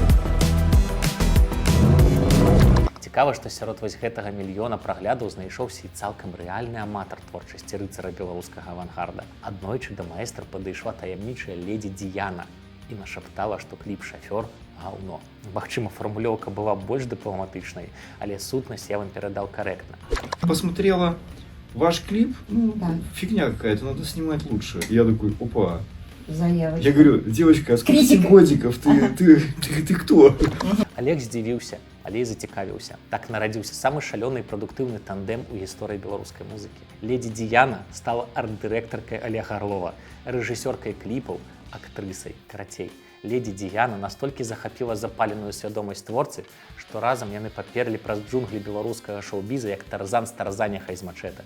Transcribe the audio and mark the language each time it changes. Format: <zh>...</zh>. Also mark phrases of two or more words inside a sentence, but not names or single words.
<be>Цікава, што сярод вось гэтага 1 мільёна праглядаў знайшоўся і цалкам рэальны аматар творчасці рыцара беларускага авангарда. Аднойчы да маэстра падышла таямнічая леді Діяна і нашаптала, што кліп «Шафёр» гаўно. Магчыма, фармулёўка была больш дыпламатычнай, але сутнасць я вам перадаў карэктна.</be> <ru>Посмотрела ваш клип, ну, фигня какая-то, надо снимать лучше. Я такой, опа. Заявочка. Я говорю, девочка, а сколько тебе годиков? Ты кто?</ru> <be>Олег здзівіўся, але і зацікавіўся. Так нарадзіўся самы шалёны і прадуктыўны тандем у гісторыі беларускай музыкі. Леді Діяна стала арт-дырэктаркай Олега Орлова, рэжысёркай кліпаў, актрысай. Карацей, леді Діяна настолькі захапіла запаленую свядомасць творцы, што разам яны паперлі праз джунглі беларускага шоу-біза, як Тарзан з Тарзаняха з мачэта.</be>